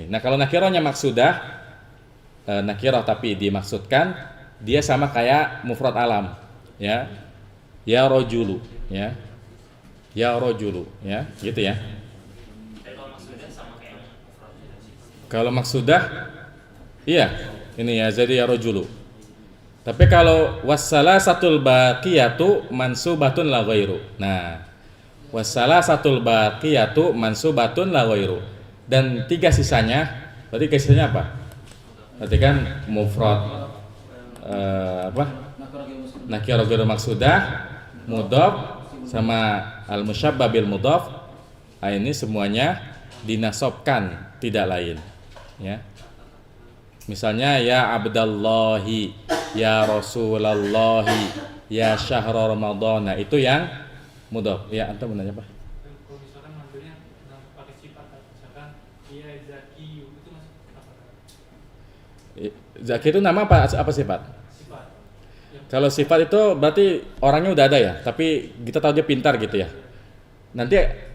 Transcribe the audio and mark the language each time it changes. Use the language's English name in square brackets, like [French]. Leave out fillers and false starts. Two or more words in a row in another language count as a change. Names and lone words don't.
[Indonesian] Nah kalau nakirahnya maksudah, nakirah tapi dimaksudkan, dia sama kayak mufrad alam, ya, [Arabic] يا رجلُ, [Indonesian] ya, [Arabic] يا رجلُ, [Indonesian] ya, gitu ya. Kalau maksudnya sama kayak Kalau maksudah, iya, ini ya jadi [Arabic] يا رجلُ. [Indonesian] Tapi kalau [Arabic] والثلاثة الباقية منصوبة لا غير. Nah, والثلاثة الباقية منصوبة لا غير. [Indonesian] Dan tiga sisanya, berarti sisanya apa? Berarti kan mufrad nakirah [Arabic] غير مقصودة, [Indonesian] mudhaf sama [Arabic] المشبه بالمضاف. [Indonesian] Nah, ini semuanya dinasobkan, tidak lain, ya. [Arabic] Misalnya يا عبدَ الله، يا رسولَ الله، يا شهرَ رمضان. [Indonesian] Nah, itu yang mudhaf. Ya, antum menanya apa? Kalau misalkan ngambilnya pakai sifat, misalkan [Arabic] يا زكيُّ, [Indonesian] itu masuk apa? Zaki itu nama apa sifat? Sifat. Kalau sifat itu berarti orangnya udah ada ya, tapi kita tahu dia pintar gitu ya.